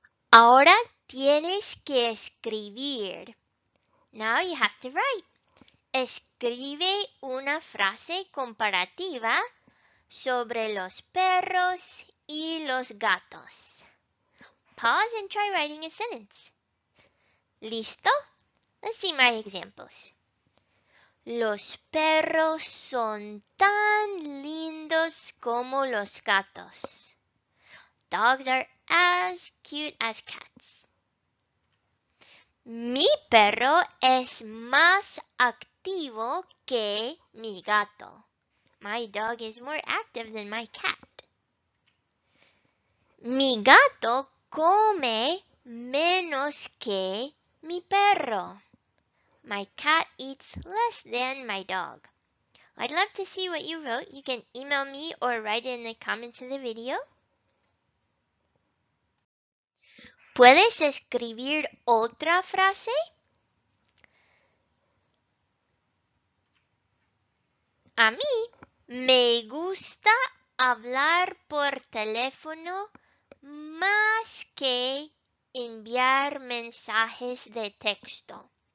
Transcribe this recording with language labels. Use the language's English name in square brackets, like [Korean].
[Spanish] Ahora tienes que escribir. [English] Now you have to write. [Spanish] Escribe una frase comparativa sobre los perros y los gatos. [English] Pause and try writing a sentence. [Spanish] ¿Listo? [English] Let's see my examples. [Spanish] Los perros son tan lindos como los gatos. [English] Dogs are as cute as cats. [Spanish] Mi perro es más activo que mi gato. [English] My dog is more active than my cat. [Spanish] Mi gato come menos que mi perro. [English] My cat eats less than my dog. I'd love to see what you wrote. You can email me or write it in the comments of the video. [Spanish] ¿Puedes escribir otra frase? A mí me gusta hablar por teléfono más que enviar mensajes de texto.